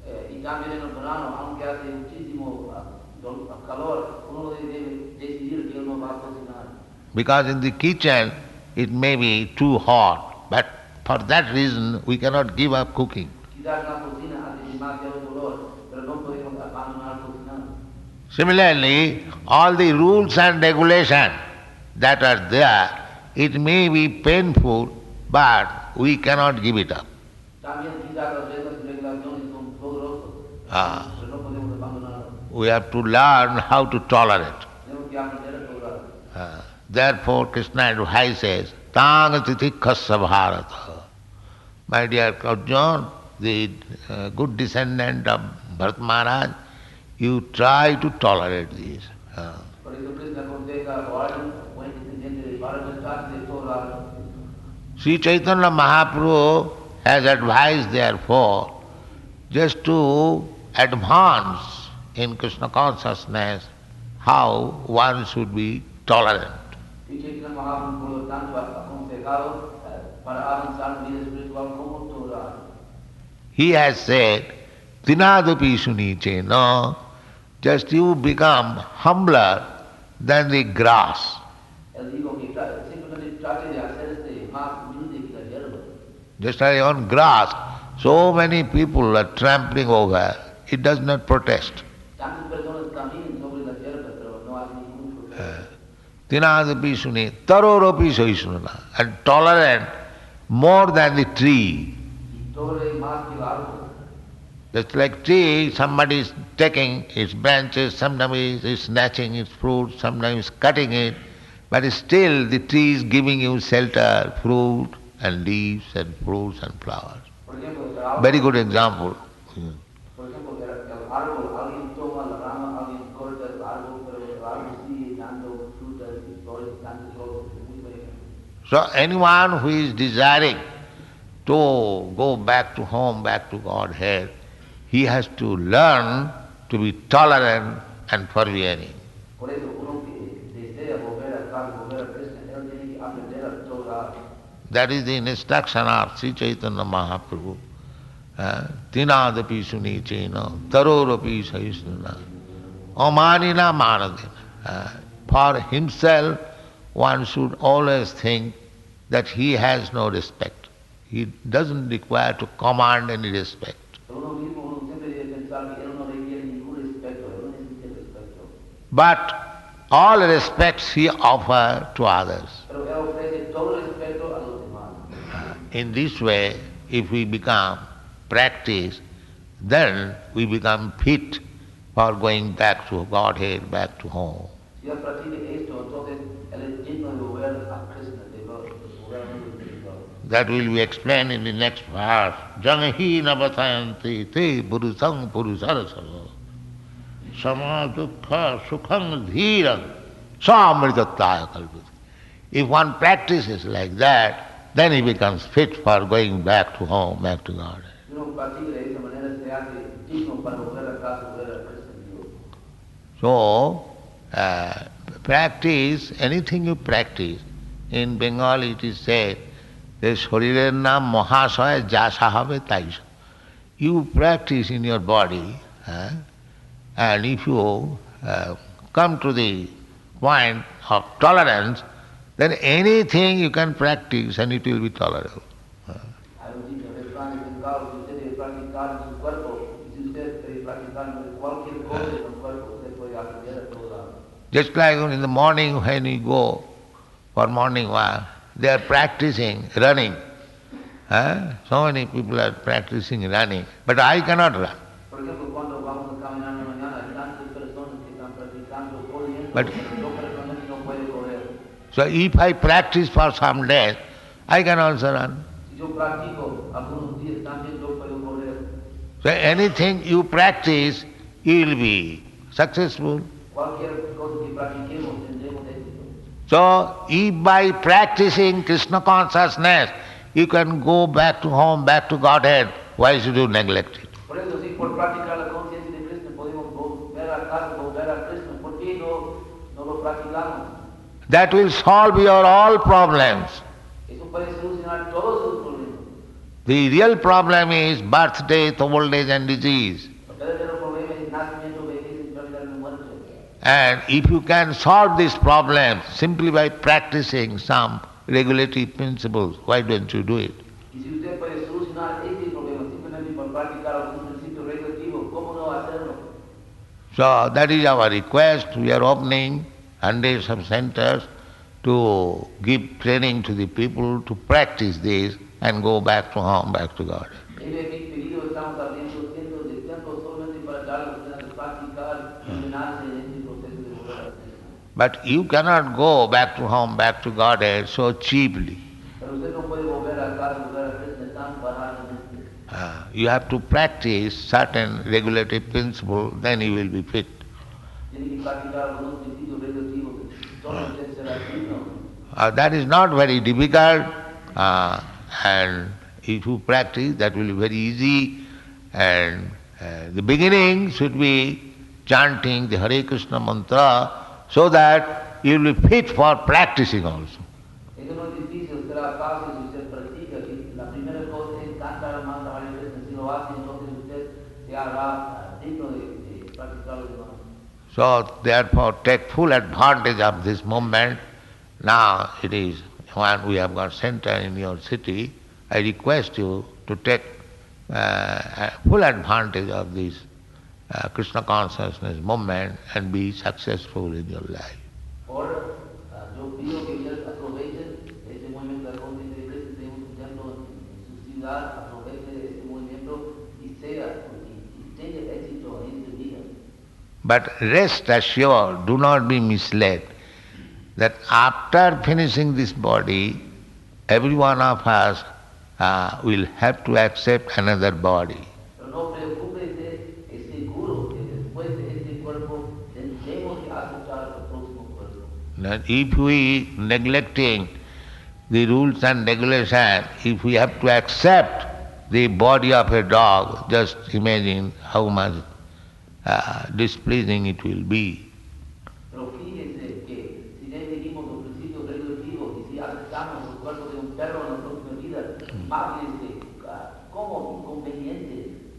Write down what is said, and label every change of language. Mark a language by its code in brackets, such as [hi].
[es] Y también en el verano, aunque hace muchísimo calor, uno debe decidir que uno va a cocinar. [en] Because in the kitchen it may be too hot, but for that reason we cannot give up cooking. [es] Quizás la cocina hace demasiado dolor, pero no podemos abandonar cocinar. [en] Similarly, all the rules and regulations that are there, it may be painful, but we cannot give it up. [es] También quizás las reglas y regulaciones son dolorosas, pero no podemos abandonarlas. [en] We have to learn how to tolerate. [es] Tenemos que aprender a tolerar. [en] Therefore, Krishna advice says, [sa] Tang titikhasya bharata. [en] My dear Arjuna, the good descendant of Bharat Maharaj, you try to tolerate this. [es] Por eso Krishna aconseja a Arjuna, buen descendiente de Bharata, trate de tolerar. [en] Sri Chaitanya Mahaprabhu has advised, therefore, just to advance in Krishna consciousness how one should be tolerant. [es] Y Chaitanya Mahaprabhu, por lo tanto, ha aconsejado para avanzar en vida espiritual como tolerar. [en] He has said, [sa] Tinadapi sunichena, [en] just you become humbler than the grass. [es] Él dijo que simplemente trate de hacerse más humilde que la hierba. [en] Just like on grass, so many people are trampling over, it does not protest. [es] Tantas personas caminan sobre la hierba, pero no hacen ningún proceso. [sa] Tinadapi suni, taroropi saisnana, [en] and tolerant more than the tree. [es] Y tolere más que el árbol. [en] Just like tree, somebody is taking its branches, sometimes is snatching its fruit, sometimes cutting it, but still the tree is giving you shelter, fruit and leaves and fruits and flowers. [es] Por ejemplo, el árbol, [en] Very good example. [es] por ejemplo, el árbol, alguien toma la rama, alguien corta el árbol, pero el árbol sigue dando frutas y flores, dando flores. Es muy buen ejemplo. [en] So anyone who is desiring to go back to home, back to Godhead, he has to learn to be tolerant and forbearing. [es] Por eso uno que desea volver a casa, volver a Krishna, él tiene que aprender a tolerar. [en] That is the instruction of Sri Chaitanya Mahaprabhu. [sa] Tinadapi sunichena, tarorapi sahisnana, amanina manadina. [en] For himself, one should always think that he has no respect. He doesn't require to command any respect. [es] Uno mismo, uno siempre debe pensar que él no requiere ningún respeto, él no necesita respeto. [en] But all respects he offers to others. [es] Pero él ofrece todo respeto a los demás. [en] In this way, if we become practice, then we become fit for going back to Godhead, back to home. [es] Si él practica esto, entonces él es digno de volver a Krishna, de volver al mundo espiritual. [en] That will be explained in the next verse. [sa] Janahi navatayanti te purusang purusarasava samadukha sukhang dhirang samritataya kalpita. [en] If one practices like that, then he becomes fit for going back to home, back to God. [es] Si uno practica de esa manera, se hace digno para volver a casa, volver a Krishna, Dios. [en] So, practice, anything you practice, in Bengali it is said, [bn] শরীরের নাম মহাশয় যাশা হবে তাই। [en] You practice in your body, and if you come to the point of tolerance, then anything you can practice and it will be tolerable. [es] Hay un dicho refrán inventado que usted debe practicar en su cuerpo, y si usted debe practicar en cualquier cosa en su cuerpo, usted puede aprender a todo lado. [en] Just like in the morning when you go for morning walk, they are practicing running. So many people are practicing running, but I cannot run. [es] Por ejemplo, cuando vamos a caminar en la mañana, hay tantas personas que están practicando corriendo, [en] But- [es] pero yo personalmente no puedo correr. [en] So if I practice for some days, I can also run. [es] Si yo practico algunos días también yo puedo correr. [en] So anything you practice, you will be successful. [es] Cualquier cosa que practiquemos tendremos éxito. [en] So if by practicing Krishna consciousness, you can go back to home, back to Godhead, why should you neglect it? [es] Por eso, si por practicar la conciencia de Krishna podemos volver a casa, volver a Krishna, ¿por qué no lo practicamos? [en] That will solve your all problems. [es] Eso puede solucionar todos sus problemas. [en] The real problem is birth, death, old age and disease. [es] El verdadero problema es nacimiento, vejez, enfermedad y muerte. [en] And if you can solve this problem simply by practicing some regulatory principles, why don't you do it? [es] Y si usted puede solucionar este problema simplemente por practicar algún principio regulativo, ¿cómo no hacerlo? [en] So that is our request. We are opening hundreds of centers to give training to the people to practice this and go back to home, back to God. [es] En mi pedido estamos abriendo cientos de templos solamente para dar a las personas a practicar y llenarse en este proceso de volver a Krishna. [en] But you cannot go back to home, back to Godhead so cheaply. [es] Pero usted no puede volver a casa, volver a Krishna tan baratamente. [en] You have to practice certain regulatory principles, then you will be fit. [es] Tiene que practicar algunos principios regulativos, entonces usted será digno. [en] That is not very difficult, and if you practice, that will be very easy. And the beginning should be chanting the Hare Krishna mantra so that you will be fit for practicing also. [es] Eso no es difícil, será fácil si usted practica. La primera cosa es cantar el mantra Hare Krishna. Si lo hace, entonces usted se hará digno de practicar los demás. [en] So therefore take full advantage of this moment. Now it is when we have got center in your city, I request you to take full advantage of this Krishna consciousness moment and be successful in your life. [es] Ahora, yo pido que ustedes aprovechen este movimiento de la conciencia de Cristo. Tenemos un templo en su ciudad, aprovechen este movimiento y tenga éxito en este día. [en] But rest assured, do not be misled, that after finishing this body, every one of us will have to accept another body. [es] Pero no preocúpese, es seguro que después de este cuerpo tendremos que aceptar el próximo cuerpo. [en] That if we neglecting the rules and regulations, if we have to accept the body of a dog, just imagine how much displeasing it will be. [es] Pero fíjense que si le seguimos los principios regulativos y si aceptamos el cuerpo de un perro en la próxima vida, más como inconveniente.